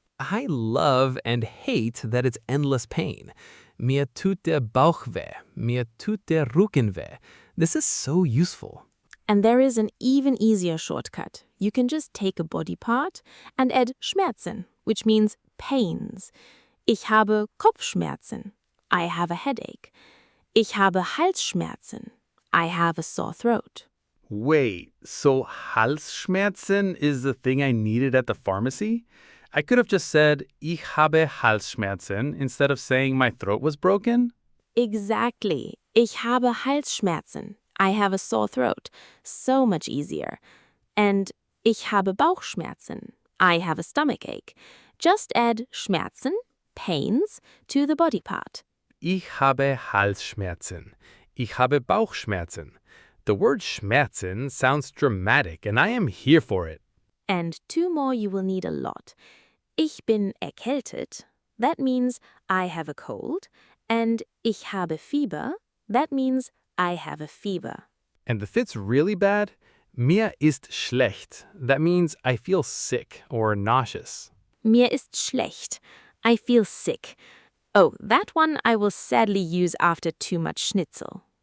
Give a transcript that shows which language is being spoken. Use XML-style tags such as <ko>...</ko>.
<en>I love and hate that it's endless pain.</en> <de>Mir tut der Bauch weh. Mir tut der Rücken weh.</de> <en>This is so useful. And there is an even easier shortcut. You can just take a body part and add Schmerzen, which means pains.</en> <de>Ich habe Kopfschmerzen.</de> <en>I have a headache.</en> <de>Ich habe Halsschmerzen.</de> <en>I have a sore throat. Wait, so Halsschmerzen is the thing I needed at the pharmacy? I could have just said,</en> <de>ich habe Halsschmerzen</de> <en>instead of saying my throat was broken. Exactly.</en> <de>Ich habe Halsschmerzen.</de> <en>I have a sore throat. So much easier.</en> <de>And ich habe Bauchschmerzen.</de> <en>I have a stomachache. Just add Schmerzen, pains, to the body part.</en> <de>Ich habe Halsschmerzen. Ich habe Bauchschmerzen.</de> <en>The word Schmerzen sounds dramatic, and I am here for it. And two more you will need a lot.</en> <de>Ich bin erkältet.</de> <en>That means I have a cold. And</en> <de>ich habe Fieber.</de> <en>That means I have a fever. And if it's really bad,</en> <de>mir ist schlecht.</de> <en>That means I feel sick or nauseous.</en> <de>Mir ist schlecht.</de> <en>I feel sick. Oh, that one I will sadly use after too much schnitzel.</en>